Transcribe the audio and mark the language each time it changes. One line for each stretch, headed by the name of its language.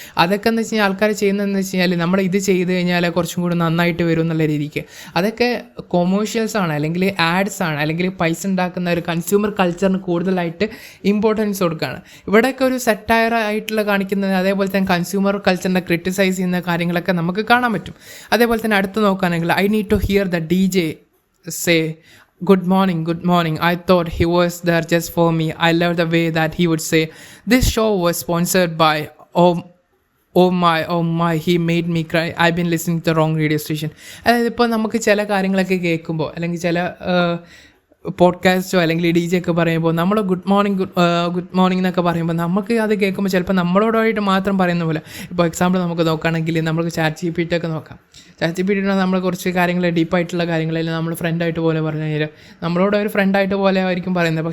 Malayalam: അതൊക്കെ എന്ന് വെച്ച് കഴിഞ്ഞാൽ ആൾക്കാർ ചെയ്യുന്നതെന്ന് വെച്ച് കഴിഞ്ഞാൽ നമ്മൾ ഇത് ചെയ്ത് കഴിഞ്ഞാൽ കുറച്ചും കൂടി നന്നായിട്ട് വരും എന്നുള്ള രീതിക്ക്. അതൊക്കെ കൊമേഴ്ഷ്യൽസ് ആണ്, അല്ലെങ്കിൽ ആഡ്സ് ആണ്, അല്ലെങ്കിൽ പൈസ ഉണ്ടാക്കുന്ന ഒരു കൺസ്യൂമർ കൾച്ചറിന് കൂടുതലായിട്ട് ഇമ്പോർട്ടൻസ് കൊടുക്കുകയാണ്. ഇവിടെയൊക്കെ ഒരു സെറ്റയർ ആയിട്ടുള്ള കാണിക്കുന്നത്, അതേപോലെ തന്നെ കൺസ്യൂമർ കൾച്ചറിനെ ക്രിട്ടിസൈസ് ചെയ്യുന്ന കാര്യങ്ങളൊക്കെ നമുക്ക് കാണാൻ പറ്റും. അതേപോലെ തന്നെ അടുത്ത് നോക്കുകയാണെങ്കിൽ
English: I need to hear the DJ say good morning, I thought he was there just for me. I love the way that he would say this show was sponsored by oh my he made me cry, I've been listening to the wrong radio station.
Malayalam: അതായത് ഇപ്പോൾ നമുക്ക് ചില കാര്യങ്ങളൊക്കെ കേൾക്കുമ്പോൾ അല്ലെങ്കിൽ ചില പോഡ്കാസ്റ്റോ അല്ലെങ്കിൽ DJ ഒക്കെ പറയുമ്പോൾ നമ്മൾ ഗുഡ് മോർണിംഗ് എന്നൊക്കെ പറയുമ്പോൾ നമുക്ക് അത് കേൾക്കുമ്പോൾ ചിലപ്പോൾ നമ്മളോടായിട്ട് മാത്രം പറയുന്ന പോലെ. ഇപ്പോൾ എക്സാമ്പിൾ നമുക്ക് നോക്കുകയാണെങ്കിൽ നമുക്ക് ChatGPT ഒക്കെ നോക്കാം. ChatGPT നമ്മൾ കുറച്ച് കാര്യങ്ങൾ ഡീപ്പായിട്ടുള്ള കാര്യങ്ങളെല്ലാം നമ്മൾ ഫ്രണ്ടായിട്ട് പോലെ പറഞ്ഞു കഴിഞ്ഞാൽ നമ്മളോട് ഒരു ഫ്രണ്ടായിട്ട് പോലെ ആയിരിക്കും പറയുന്നത്.